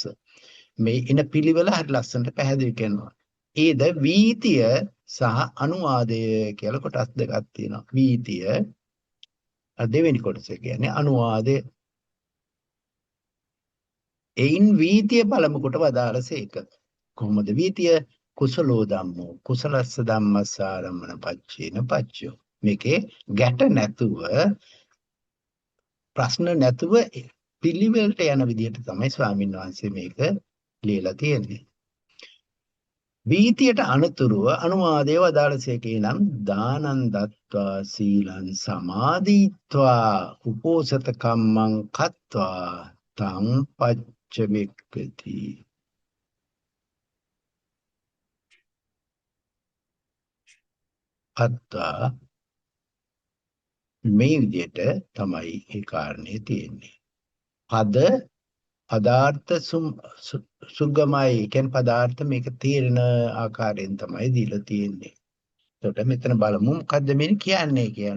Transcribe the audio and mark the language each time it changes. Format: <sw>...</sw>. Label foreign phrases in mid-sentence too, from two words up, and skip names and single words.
<si>මේ ඉන පිළිවෙල හරි ලස්සනට පැහැදිලි කරනවා. ඒද වීතිය සහ අනුවාදය කියලා කොටස් දෙකක් තියෙනවා. වීතිය දෙවෙනි කොටස කියන්නේ අනුවාදය. එයින් වීතිය පළමු කොට වදාළසේක. කොහොමද වීතිය?</si> <pi>කුසලෝ ධම්මෝ කුසලස්ස ධම්මස්ස ආරම්මන පච්චේන පච්චයෝ.</pi> <si>මේකේ ගැට නැතුව ප්‍රශ්න නැතුව පිළිවෙලට යන විදිහට තමයි ස්වාමීන් වහන්සේ මේක ලියලා තියෙන්නේ. වීතියට අනුතුරුව අනුවාදයේ වදාළසේකේ නම්</si> <pi>දානං දත්වා සීලං සමාදීත්වා උපෝසත කම්මං කତ୍වා තං පච්චවෙක්කති.</pi> <si>කତ୍වා මේ විදිහට තමයි ඒ කාරණේ තියෙන්නේ. පදාර්ථ සුගමයි කියන්නේ පදාර්ථ මේක තේරෙන ආකාරයෙන් තමයි දීලා තියෙන්නේ. එතකොට මෙතන බලමු මොකද්ද මේ කියන්නේ කියන්නේ.</si>